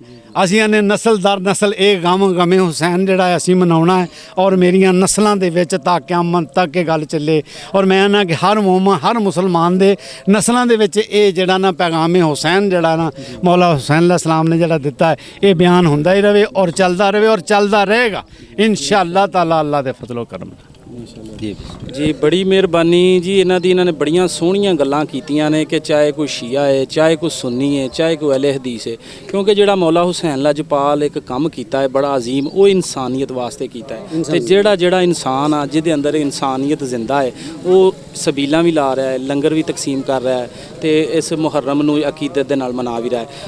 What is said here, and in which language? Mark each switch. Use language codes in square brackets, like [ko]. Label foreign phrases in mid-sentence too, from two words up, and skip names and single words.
[pa] ਅਸੀਂ ਇਹਨੇ ਨਸਲ ਦਰ ਨਸਲ ਇਹ ਗਮੇ ਹੁਸੈਨ ਜਿਹੜਾ ਅਸੀਂ ਮਨਾਉਣਾ ਹੈ, ਔਰ ਮੇਰੀਆਂ ਨਸਲਾਂ ਦੇ ਵਿੱਚ ਤਾਂ ਕਿਆਮਤ ਤੱਕ ਇਹ ਗੱਲ ਚੱਲੇ। ਔਰ ਮੈਂ ਨਾ ਕਿ ਹਰ ਹਰ ਮੁਸਲਮਾਨ ਦੇ ਨਸਲਾਂ ਦੇ ਵਿੱਚ ਇਹ ਜਿਹੜਾ ਨਾ ਪੈਗਾਮੇ ਹੁਸੈਨ ਜਿਹੜਾ ਨਾ ਮੌਲਾ ਹੁਸੈਨ अलैहिस्सलाम ਨੇ ਜਿਹੜਾ ਦਿੱਤਾ ਹੈ, ਇਹ ਬਿਆਨ ਹੁੰਦਾ ਹੀ ਰਵੇ ਔਰ ਚੱਲਦਾ ਰਵੇ ਔਰ ਚੱਲਦਾ ਰਹੇਗਾ [ar] إن شاء الله تعالى. [pa] ਅੱਲਾ ਦੇ ਫਜ਼ਲ ਕਰਮ ਜੀ ਬੜੀ ਮਿਹਰਬਾਨੀ ਜੀ। ਇਹਨਾਂ ਨੇ ਬੜੀਆਂ ਸੋਹਣੀਆਂ ਗੱਲਾਂ ਕੀਤੀਆਂ ਨੇ ਕਿ ਚਾਹੇ ਕੋਈ ਸ਼ੀਆ ਹੈ, ਚਾਹੇ ਕੋਈ ਸੁੰਨੀ ਹੈ, ਚਾਹੇ ਕੋਈ ਅਹਿਲੇ ਹਦੀਸ ਹੈ, ਕਿਉਂਕਿ ਜਿਹੜਾ ਮੌਲਾ ਹੁਸੈਨ ਲਾਜਪਾਲ ਇੱਕ ਕੰਮ ਕੀਤਾ ਹੈ ਬੜਾ ਅਜ਼ੀਮ, ਉਹ ਇਨਸਾਨੀਅਤ ਵਾਸਤੇ ਕੀਤਾ ਹੈ। ਤੇ ਜਿਹੜਾ ਇਨਸਾਨ ਆ ਜਿਹਦੇ ਅੰਦਰ ਇਨਸਾਨੀਅਤ ਜ਼ਿੰਦਾ ਹੈ, ਉਹ ਸਬੀਲਾਂ ਵੀ ਲਾ ਰਿਹਾ ਹੈ, ਲੰਗਰ ਵੀ ਤਕਸੀਮ ਕਰ ਰਿਹਾ ਹੈ, ਤੇ ਇਸ ਮੁਹर्रम ਨੂੰ ਅਕੀਦਤ ਦੇ ਨਾਲ ਮਨਾ ਵੀ ਰਿਹਾ ਹੈ।